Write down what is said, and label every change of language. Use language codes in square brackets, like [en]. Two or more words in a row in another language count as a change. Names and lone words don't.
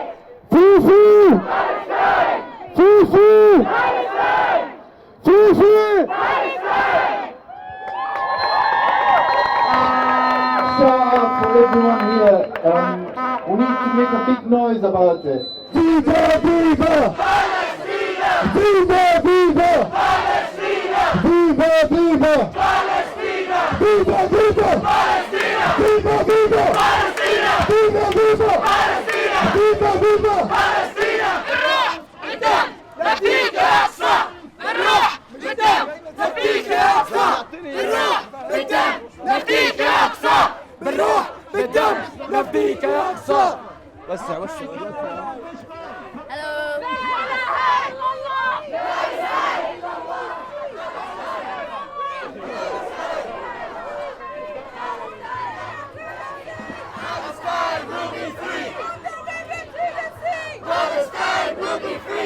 [en] Free, free! Palestine! Free, free! Palestine! Free, free! Palestine! For everyone here, we need to make a big noise about it. [es] Viva, viva! Palestina! Viva, viva! Palestina! Viva, viva! Palestina! Viva, viva! Palestina! Viva, viva! Palestina! Viva, viva! Palestina! Viva, viva! Palestina! [ar] الروح قدام نفديك يا أقصى! الروح قدام نفديك يا أقصى! الروح قدام نفديك يا أقصى! بالروح بالدم نفديك يا أقصى. وسع وسع. [en] Palestine will be free. Palestine will be free.